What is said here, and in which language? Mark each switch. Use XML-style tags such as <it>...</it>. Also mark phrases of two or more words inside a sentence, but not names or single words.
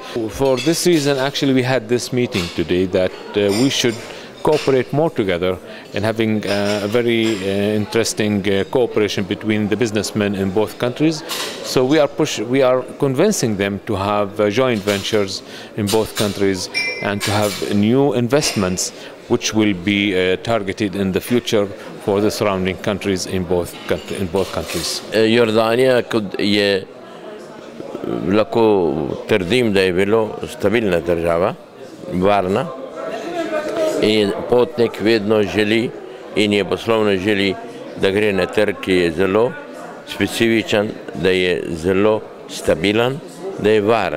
<en>For this reason, actually, we had this meeting today that we should cooperate more together in having a very interesting cooperation between the businessmen in both countries. So we are convincing them to have joint ventures in both countries and to have new investments which will be targeted in the future for the surrounding countries in both countries.</en> <sl>Jordanija je, lahko trdim, da je bilo stabilna država, varna, in potnik vedno želi in je poslovno želi, da gre na trg, ki je zelo specifičen, da je zelo stabilen, da je varen.</sl>